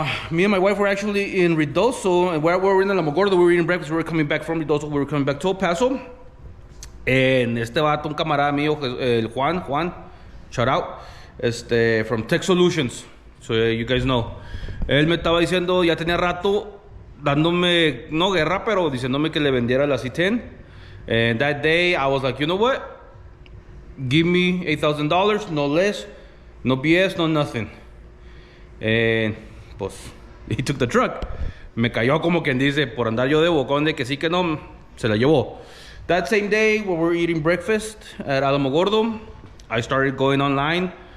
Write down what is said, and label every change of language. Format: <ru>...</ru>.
<en>Me and my wife were actually in Ruidoso, and we were in Alamogordo. We were eating breakfast. We were coming back from Ruidoso. We were coming back to El Paso. And</en> <es>este vato, un camarada mío,</es> <en>el Juan, shout out. From Tech Solutions, so you guys know.</en> <es>Él me estaba diciendo, ya tenía rato dándome, no guerra, pero diciéndome que le vendiera la C10.</es> <en>And that day I was like, you know what, give me $8,000, no less, no BS, no nothing. And pues he took the truck.</en> <es>Me cayó como quien dice, por andar yo de bocón de que sí que no, se la llevó.</es> <en>That same day when we were eating breakfast at Alamogordo, I started going online.</en>